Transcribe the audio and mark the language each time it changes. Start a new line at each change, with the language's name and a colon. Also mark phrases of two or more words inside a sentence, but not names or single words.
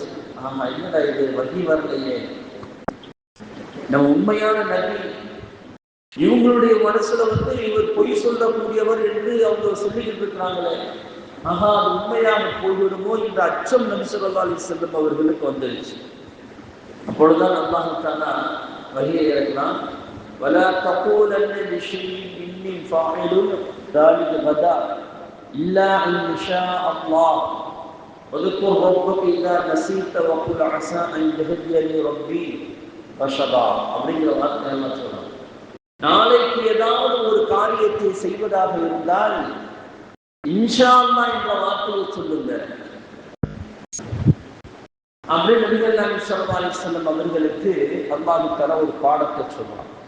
Tamil: ஆமா, என்னடா இது, வகி வரலையே, நம்ம உண்மையான நபி, இவங்களுடைய மனசுல இவர் பொய் சொல்லக்கூடியவர் என்று அவங்க சொல்லிக்கிட்டு இருக்கிறாங்களே, ஆஹா அது உண்மையாக போய்விடுமோ என்ற அச்சம் நபி
Arabic: صلى الله عليه وسلم
Tamil: அவர்களுக்கு வந்துருச்சு. அப்பொழுதுதான் அல்லாஹ் தஆலா வஹியை இறக்கினான்.
Arabic: ولا تقولن لشيء إني فاعل ذلك غدا إلا إن شاء الله واذكر ربك إذا نسيت وقل عسى أن يهديني ربي رشدا
Tamil: அப்படிங்கிற வார்த்தை எல்லாம் சொல்றாங்க. நாளைக்கு ஏதாவது ஒரு காரியத்தை செய்வதாக இருந்தால்
Arabic: إن شاء الله
Tamil: என்ற வார்த்தையை சொல்லுங்க அப்படி நபிகள் நாயகம்
Arabic: صلى الله عليه وسلم
Tamil: அவர்களுக்கு அல்லாஹ் தஆலா ஒரு பாடத்தை சொல்றான்.